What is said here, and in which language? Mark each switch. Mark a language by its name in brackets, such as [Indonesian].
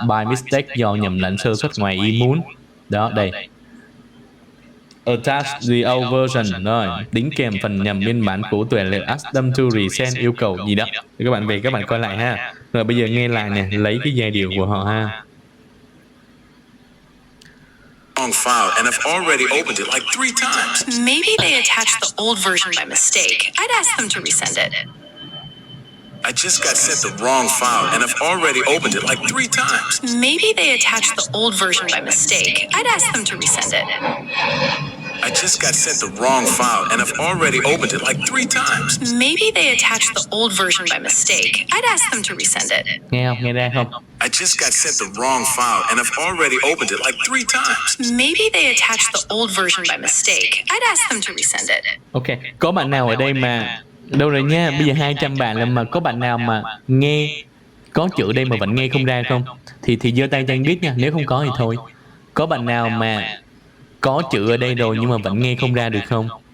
[English] By mistake [Vietnamese] do nhầm lẫn sơ suất ngoài ý muốn. Đó, đây. [English] Attach the old version. [Vietnamese] Rồi, đính kèm phần nhầm biên bản cũ tuyển lệ [English] ask them to resend [Vietnamese] yêu cầu gì đó. Thì các bạn về các bạn coi lại ha. Rồi bây giờ nghe lại nè, lấy cái giai điệu của họ ha. [English] Wrong file and I've already opened it like 3 times. Maybe they attached the old version by mistake. I'd ask them to resend it. I just got sent the wrong file and I've already opened it like 3 times. Maybe they attached the old version by mistake. I'd ask them to resend it. I just got sent the wrong file and I've already opened it like 3 times. Maybe they attached the old version by mistake. I'd ask them to resend it. [Vietnamese] Nghe không? Nghe ra không? [English] I just got sent the wrong file and I've already opened it like 3 times. Maybe they attached the old version by mistake. I'd ask them to resend it. [Vietnamese] Ok, có bạn nào ở đây mà... Đâu rồi nha, bây giờ 200 bạn là mà có bạn nào mà nghe... Có chữ đây mà vẫn nghe không ra không? Thì giơ tay cho anh biết nha, nếu không có thì thôi. Có bạn nào mà... Có chữ ở đây rồi nhưng mà vẫn nghe không ra được không?